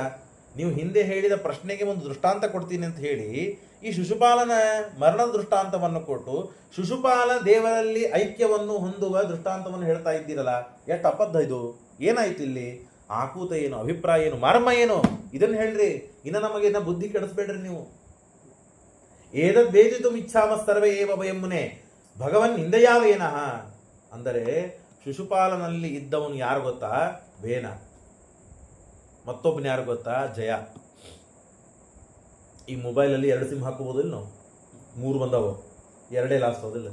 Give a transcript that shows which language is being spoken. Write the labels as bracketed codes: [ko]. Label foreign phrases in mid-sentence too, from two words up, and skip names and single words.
[kn] ನೀವು ಹಿಂದೆ ಹೇಳಿದ ಪ್ರಶ್ನೆಗೆ ಒಂದು ದೃಷ್ಟಾಂತ ಕೊಡ್ತೀನಿ ಅಂತ ಹೇಳಿ ಈ ಶಿಶುಪಾಲನ ಮರಣದ ದೃಷ್ಟಾಂತವನ್ನು ಕೊಟ್ಟು ಶಿಶುಪಾಲ ದೇವರಲ್ಲಿ ಐಕ್ಯವನ್ನು ಹೊಂದುವ ದೃಷ್ಟಾಂತವನ್ನು ಹೇಳ್ತಾ ಇದ್ದೀರಲ್ಲ, ಎಷ್ಟು ಅಬದ್ಧ ಇದು. ಏನಾಯ್ತು ಇಲ್ಲಿ? ಆಕೂತ ಏನು, ಅಭಿಪ್ರಾಯ ಏನು, ಮರ್ಮ ಏನು, ಇದನ್ನು ಹೇಳ್ರಿ. ಇನ್ನು ನಮಗೆ ಬುದ್ಧಿ ಕೆಡಿಸ್ಬೇಡ್ರಿ ನೀವು. [sa] ಏತದ್ವೇದಿತುಂ ಇಚ್ಛಾಮ ಸರ್ವೇ ಏವ ವಯಂ ಮುನೆ ಭಗವನ್ ಇಂದಯಾವೇನಃ. [kn] ಅಂದರೆ ಶಿಶುಪಾಲನಲ್ಲಿ ಇದ್ದವನು ಯಾರು ಗೊತ್ತಾ? ವೇನ. ಮತ್ತೊಬ್ಬನ ಯಾರು ಗೊತ್ತಾ? ಜಯ. ಈ ಮೊಬೈಲಲ್ಲಿ 2 ಸಿಮ್ ಹಾಕೋಬೋದಿಲ್ಲ ನಾವು? 3 ಬಂದವು, 2 ಲಾಸ್ಟ್ ಹೋದಿಲ್ಲ.